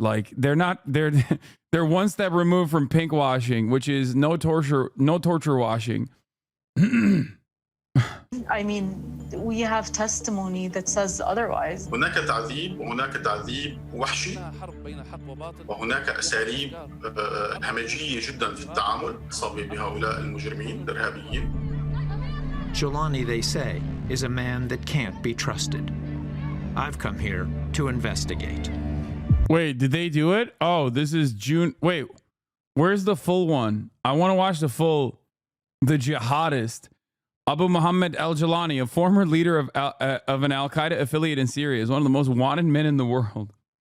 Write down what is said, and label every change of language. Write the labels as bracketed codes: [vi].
[en] Like they're one step removed from pink washing, which is no torture washing. I mean, we have testimony that says otherwise. [ar] هناك تعذيب وهناك تعذيب وحشي وهناك أساليب همجية جدا في التعامل بهؤلاء المجرمين الإرهابيين. [en] Jelani, they say, is a man that can't be trusted. I've come here to investigate. Wait, did they do it? Oh, this is June. Wait, where's the full one? I want to watch the full. The jihadist Abu Muhammad al-Jelani, a former leader of an Al-Qaeda affiliate in Syria, is one of the most wanted men in the world.